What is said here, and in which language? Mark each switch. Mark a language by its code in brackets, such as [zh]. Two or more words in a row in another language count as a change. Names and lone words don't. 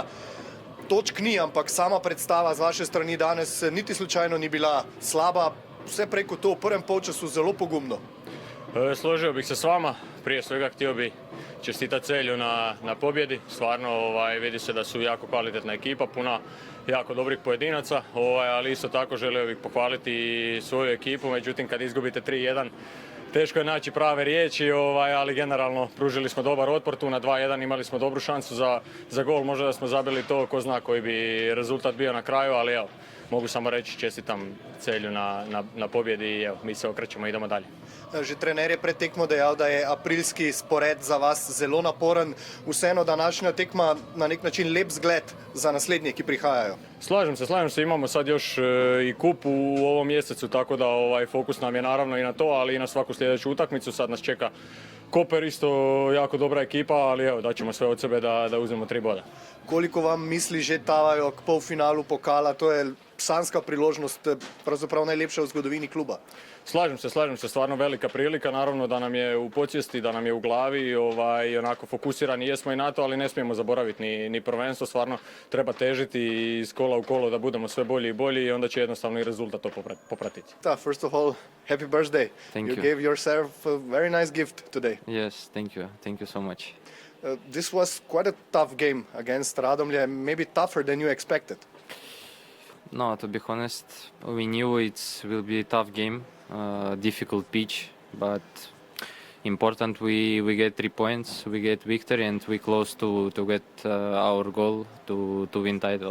[sl] Točk ni, ampak sama predstava z vaše strani danes niti slučajno ni bila slaba. Vse preko to v prvem polčasu zelo pogumno. [hr] Složio bih se s vama. Prije svega htio bih čestitati Celju na pobjedi. Stvarno vidi se da su jako kvalitetna ekipa, puna jako dobrih pojedinaca, ali isto tako želio bih pohvaliti i svoju ekipu. Međutim, kad izgubite 3-1, teško je naći prave riječi, ali generalno pružili smo dobar otpor tu na 2-1, imali smo dobru šansu za gol, možda da smo zabili to, ko zna koji bi rezultat bio na kraju, ali evo, mogu samo reći čestitam Celju na pobjedi i evo, mi se okrećemo i idemo dalje. [sl] Že trener je pred tekmo dejal, da je aprilski spored za vas zelo naporen. Vseeno današnja tekma na nek način lep zgled za naslednje, ki prihajajo. [hr] Slažem se, imamo sad još i kup u ovom mjesecu, tako da fokus nam je naravno i na to, ali i na svaku sljedeću utakmicu. Sad nas čeka Koper, isto jako dobra ekipa, ali evo, daćemo sve od sebe da uzmemo 3 boda. [sl] Koliko vam misli že tavajo k polfinalu pokala? To je sanska priložnost, pravzaprav najlepša v zgodovini kluba. [hr] Slažem se, stvarno velika prilika, naravno da nam je u podsvijesti, da nam je u glavi, onako fokusirani jesmo i na to, ali ne smijemo zaboraviti ni prvenstvo, stvarno treba težiti iz kola u kolo da budemo sve bolji i bolji i onda će jednostavno i rezultat to popratiti. [en] First of all, happy birthday. Thank you. You Gave yourself a very nice gift today. Yes, thank you so much. This was quite a tough game against Radomlje, maybe tougher than you expected. No, to be honest, we knew it will be a tough game, difficult pitch, but important we get 3 points, we get victory, and we close to get our goal to win title.